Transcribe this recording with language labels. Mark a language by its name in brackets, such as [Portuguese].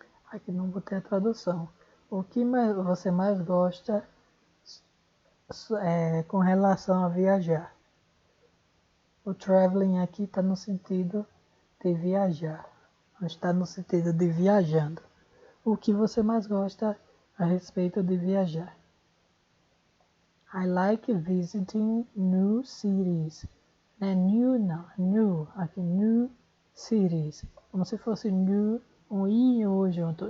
[Portuguese] Aqui não botei a tradução. O que você mais gosta com relação a viajar? O traveling aqui está no sentido de viajar, não está no sentido de viajando. O que você mais gosta a respeito de viajar. [English] I like visiting new cities. [Portuguese] New não, new, aqui new cities. Como se fosse new, um i e o junto.